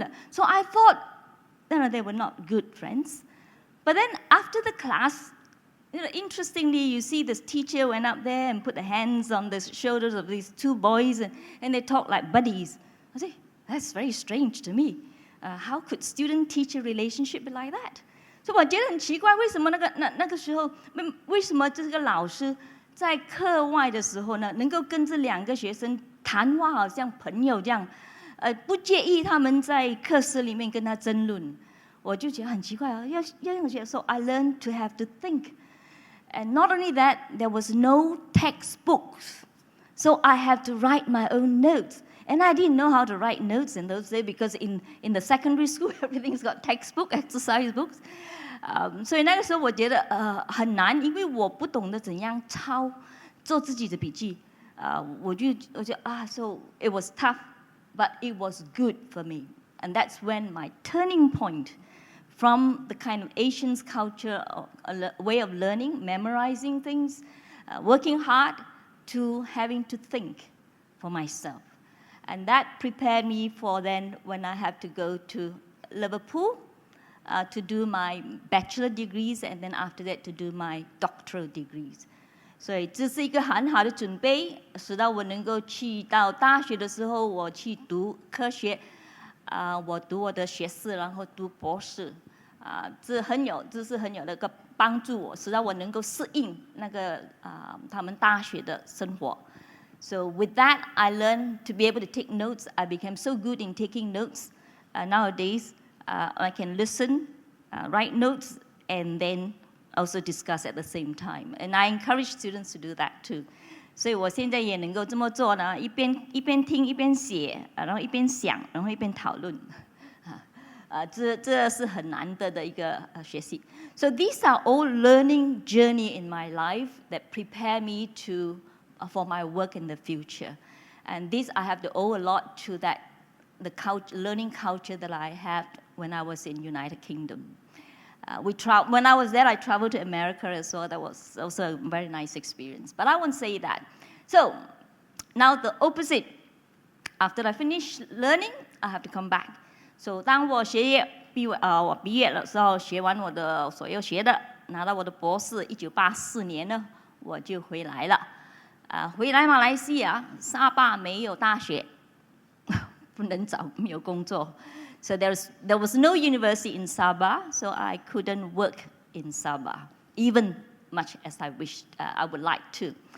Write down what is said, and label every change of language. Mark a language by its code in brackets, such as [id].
[en] So I thought, they were not good friends. But then after the class, interestingly, you see this teacher went up there and put the hands on the shoulders of these two boys, and they talk like buddies. I say, that's very strange to me. How could student-teacher relationship be like that? [zh] 所以我觉得很奇怪，为什么那个时候，为什么这个老师在课外的时候呢，能够跟这两个学生谈话，好像朋友这样，不介意他们在课室里面跟他争论。我就觉得很奇怪啊，要用学。 [en] So I learned to have to think. And not only that, there was no textbooks. So I had to write my own notes. And I didn't know how to write notes in those days because in the secondary school, everything's got textbook, exercise books. [zh] 所以那个时候我觉得很难，因为我不懂得怎样做自己的笔记。我就 [en] so it was tough, but it was good for me. And that's when my turning point from the kind of Asian culture, a way of learning, memorizing things, working hard, to having to think for myself. And that prepared me for then when I had to go to Liverpool to do my bachelor degrees, and then after that to do my doctoral degrees. [zh] 所以这是一个很好的准备，使到我能够去到大学的时候，我去读科学，我读我的学士，然后读博士。这是很有的一个帮助我，使到我能够适应那个他们大学的生活。 [en] So with that, I learned to be able to take notes. I became so good in taking notes. Nowadays, I can listen, write notes, and then also discuss at the same time. And I encourage students to do that too. [zh] 所以我现在也能够这么做呢，一边听一边写，然后一边想，然后一边讨论。这是很难得的一个学习。 [en] So these are all learning journey in my life that prepare me for my work in the future. And this I have to owe a lot to the learning culture that I had when I was in United Kingdom. When I was there, I traveled to America as well. That was also a very nice experience. But I won't say that. So now the opposite. After I finish learning, I have to come back. [zh] So 当我我毕业的时候，学完我的所有学的，拿到我的博士，1984年呢，我就回来了。回来马来西亚，沙巴没有大学，不能找，没有工作。 [en] So there was no university in Sabah, so I couldn't work in Sabah, even much as I wished I would like to.